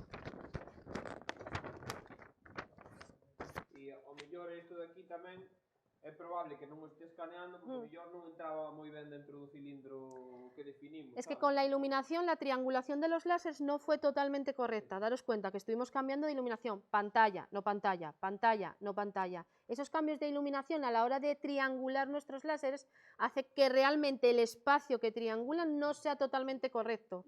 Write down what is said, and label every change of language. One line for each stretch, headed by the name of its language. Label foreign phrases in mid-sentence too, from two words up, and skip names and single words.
Galician: E ao mellor isto de aquí tamén é probable que non o este escaneando porque mellor non entraba moi ben dentro do cilindro que definimos.
Spanish: Es que con la iluminación, la triangulación de los láseres no fue totalmente correcta. Daros cuenta que estuvimos cambiando de iluminación, pantalla, no pantalla, pantalla, no pantalla. Esos cambios de iluminación a la hora de triangular nuestros láseres hace que realmente el espacio que triangulan no sea totalmente correcto.